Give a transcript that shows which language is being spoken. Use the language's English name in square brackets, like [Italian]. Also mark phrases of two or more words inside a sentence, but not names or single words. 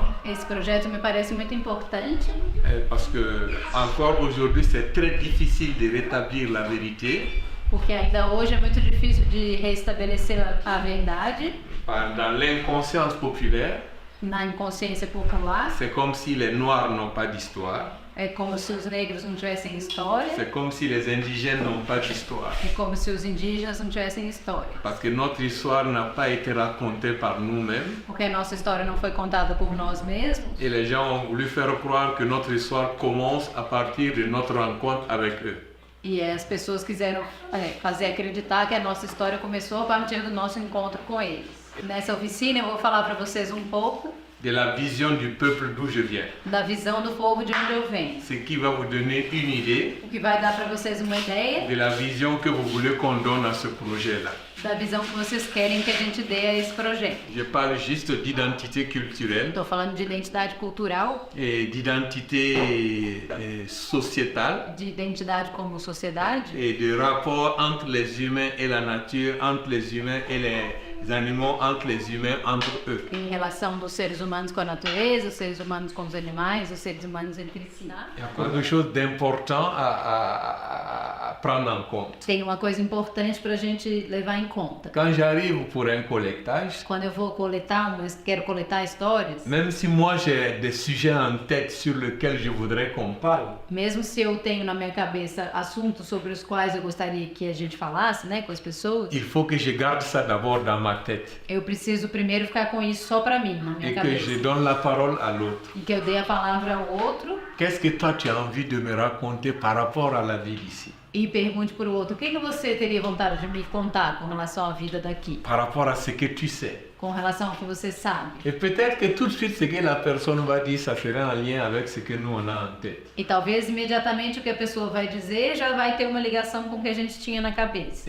[Portuguese] Esse projeto me parece muito importante, [French] parce que encore aujourd'hui c'est très difficile de rétablir la vérité [Portuguese] porque ainda hoje é muito difícil de restabelecer a verdade [French] dans l'inconscience populaire. [Portuguese] na inconsciência popular. [French] C'est comme si les Noirs n'ont pas d'histoire, [Portuguese] É como se os negros não tivessem história, [French] c'est comme si les indigènes n'ont pas d'histoire. [Portuguese] é como se os indígenas não tivessem história. [French] Parce que notre histoire n'a pas été racontée par nous-mêmes [Portuguese] Porque a nossa história não foi contada por nós mesmos. [French] et les gens ont voulu faire croire que notre histoire commence à partir de notre rencontre avec eux. [Portuguese] E as pessoas quiseram fazer acreditar que a nossa história começou a partir do nosso encontro com eles. Nessa oficina eu vou falar para vocês um pouco [French] De la vision du peuple d'où je viens. [Portuguese] da visão do povo de onde eu venho. [French] Ce qui va vous donner une idée [Portuguese] O que vai dar para vocês uma ideia [French] de la vision que vous voulez qu'on donne à ce projet-là. [Portuguese] da visão que vocês querem que a gente dê a esse projeto. [French] Je parle juste d'identité culturelle [Portuguese] Estou falando de identidade cultural, [French] et d'identité sociétale [Portuguese] de identidade como sociedade [French] et de rapport entre les humains et la nature, entre les humains et les animaux, entre les humains, entre eux. [Portuguese] em relação dos seres humanos com a natureza, os seres humanos com os animais, os seres humanos entre si. [French] Il y a quelque chose d'important à prendre en compte. [Portuguese] Tem uma coisa importante para a gente levar em conta. [French] Quand j'arrive pour un collectage, [Portuguese] Quando eu vou coletar, quero coletar histórias, [French] même si moi j'ai des sujets en tête sur lesquels je voudrais qu'on parle, [Portuguese] mesmo se eu tenho na minha cabeça assuntos sobre os quais eu gostaria que a gente falasse, né, com as pessoas, [French] il faut que je garde ça d'abord dans ma tête [Portuguese] eu preciso primeiro ficar com isso só para mim, na minha [French] et que [Portuguese] cabeça. [French] je donne la parole à l'autre. [Portuguese] E que eu dei a palavra ao outro [French] Qu'est-ce que toi tu as envie de me raconter par rapport à la vie d'ici, [Portuguese] e pergunte para o outro: o que você teria vontade de me contar com relação à vida daqui, [French] par rapport à ce que tu sais. [Portuguese] com relação ao que você sabe? [French] Et peut-être que tout de suite ce que la personne va dire, ça sera en lien avec ce que nous on a en tête. [Portuguese] E talvez imediatamente o que a pessoa vai dizer já vai ter uma ligação com o que a gente tinha na cabeça.